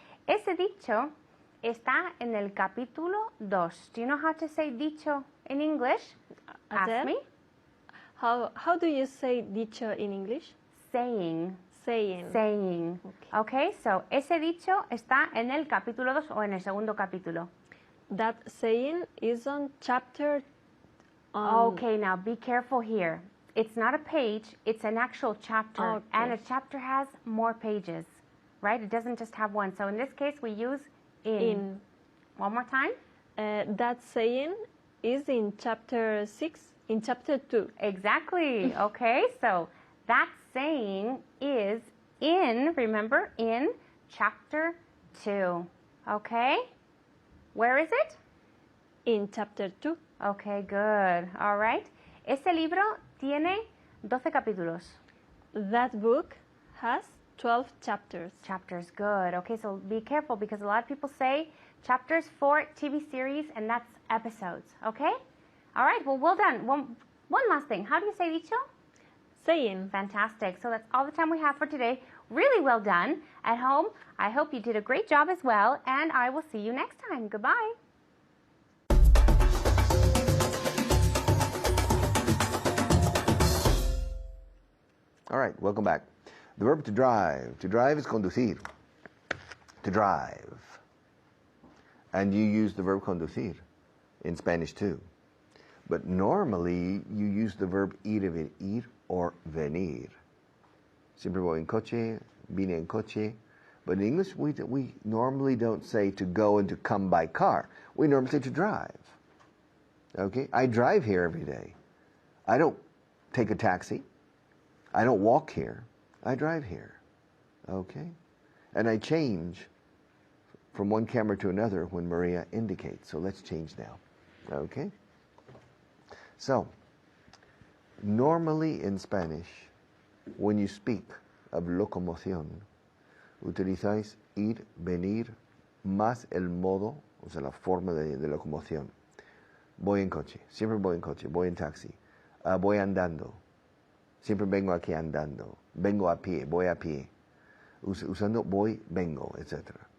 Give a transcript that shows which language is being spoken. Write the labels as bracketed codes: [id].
[es] Ese dicho está en el capítulo 2. [en] Do you know how to say dicho in English? Ask Adele? me. How do you say dicho in English? Saying. Saying. Saying. Okay, so [es] ese dicho está en el capítulo 2 o en el segundo capítulo. [en] That saying is on chapter. Okay, now be careful here. It's not a page, it's an actual chapter. Okay. And a chapter has more pages, right? It doesn't just have one. So in this case, we use in. One more time. That saying is in chapter 6, in chapter 2. Exactly. Okay, so that saying is in, remember, in chapter 2. Okay? Where is it? In chapter 2. Okay, good. All right. [es] Este libro tiene 12 capítulos. [en] That book has 12 chapters. Chapters, good. Okay, so be careful because a lot of people say chapters for TV series and that's episodes. Okay? All right, well done. One last thing. How do you say dicho? Saying. Fantastic. So that's all the time we have for today. Really well done. At home, I hope you did a great job as well, and I will see you next time. Goodbye. All right, welcome back. The verb to drive. To drive is conducir. To drive. And you use the verb conducir in Spanish too. But normally you use the verb ir or venir. [es] Siempre voy en coche, vine en coche. [en] But in English, we normally don't say to go and to come by car. We normally say to drive. Okay? I drive here every day. I don't take a taxi. I don't walk here. I drive here. Okay? And I change from one camera to another when Maria indicates. So let's change now. Okay? So, normally in Spanish, when you speak of [es] locomoción, utilizáis ir, venir, más el modo, o sea, la forma de locomoción. Voy en coche, siempre voy en coche, voy en taxi, voy andando, siempre vengo aquí andando, vengo a pie, voy a pie, usando voy, vengo, etc.